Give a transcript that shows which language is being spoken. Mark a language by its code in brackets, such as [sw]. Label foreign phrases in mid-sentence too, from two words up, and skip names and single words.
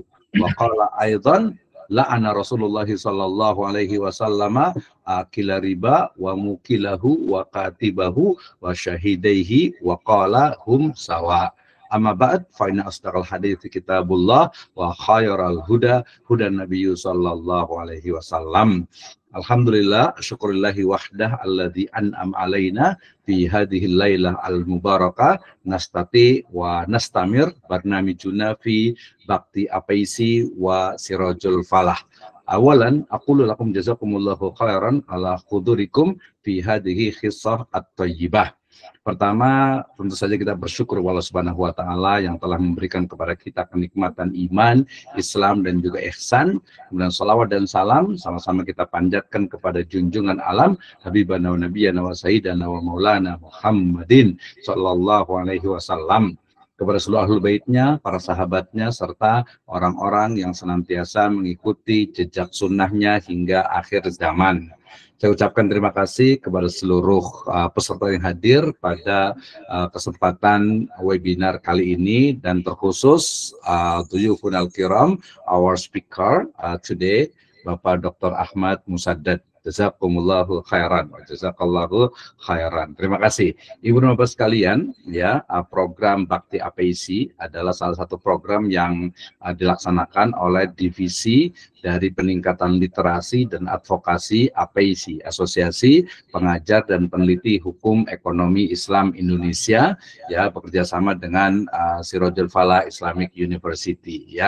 [ar] وقال أيضا لعن رسول الله صلى الله عليه وسلم آكل الربا وموكله وكاتبه وشاهديه وقال هم سواء. أما بعد فإن أصدق الحديث كتاب الله وخير الهدى هدى النبي صلى الله عليه وسلم. الحمد لله شكر لله وحده الذي أنعم علينا في هذه الليلة المباركة نستأنف ونستمر برنامجنا في بكتي أبيك وسراج الفلاح. أولا أقول لكم جزاكم الله خيرا على حضوركم في هذه الحصة الطيبة. [id] Pertama, tentu saja kita bersyukur Allah [ar] سبحانه وتعالى [id] yang telah memberikan kepada kita kenikmatan iman, Islam dan juga ihsan. Kemudian salawat dan salam sama-sama kita panjatkan kepada junjungan alam [ar] حبيبنا ونبينا وسيدنا ومولانا محمد صلى الله عليه وسلم, [id] kepada seluruh ahlul baitnya, para sahabatnya, serta orang-orang yang senantiasa mengikuti jejak sunnahnya hingga akhir zaman. Saya ucapkan terima kasih kepada seluruh peserta yang hadir pada kesempatan webinar kali ini, dan terkhusus [ar] ضيوف الكرام, [en] our speaker today, [id] Bapak Dr. Ahmad Musaddad. [ar] جزاكم الله خيرا. جزاك الله خيرا. [id] Terima kasih. Ibu dan Bapak sekalian, ya, program Bakti APIC adalah salah satu program yang dilaksanakan oleh divisi dari peningkatan literasi dan advokasi APIC, Asosiasi Pengajar dan Peneliti Hukum Ekonomi Islam Indonesia, ya, bekerja sama dengan Sirajul Falah Islamic University, ya.